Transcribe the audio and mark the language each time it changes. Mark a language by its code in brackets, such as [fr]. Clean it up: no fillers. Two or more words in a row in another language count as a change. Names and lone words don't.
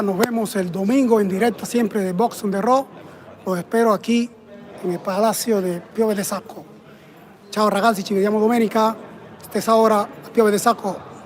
[es] Nos vemos el domingo en directo siempre de Box on the Road. Los espero aquí en il Palazzo di Pieve de Sacco. [it] Ciao ragazzi, ci vediamo domenica. Stessa ora a Pieve de Sacco.